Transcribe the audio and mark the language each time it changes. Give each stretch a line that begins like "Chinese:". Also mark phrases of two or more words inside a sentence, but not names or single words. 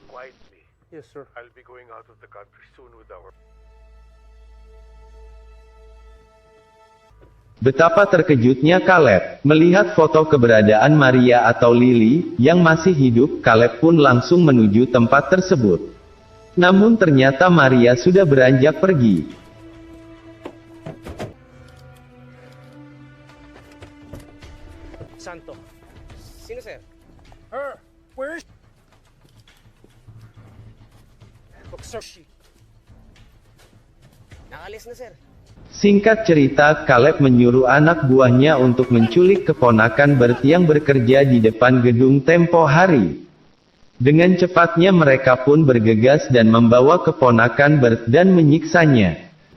Indonesian: Betapa terkejutnya Caleb melihat foto keberadaan Maria atau Lily yang masih hidup. Caleb pun langsung menuju tempat tersebut. Namun ternyata Maria sudah beranjak pergi.
Filipino: Santo. Sino, sir?
English: Her. Where is she?
Filipino: Nakalis na, sir.
Indonesian: Singkat cerita, Caleb menyuruh anak buahnya untuk menculik keponakan Bert yang bekerja di depan gedung tempo hari. Dengan cepatnya mereka pun bergegas dan membawa keponakan Bert dan menyiksanya.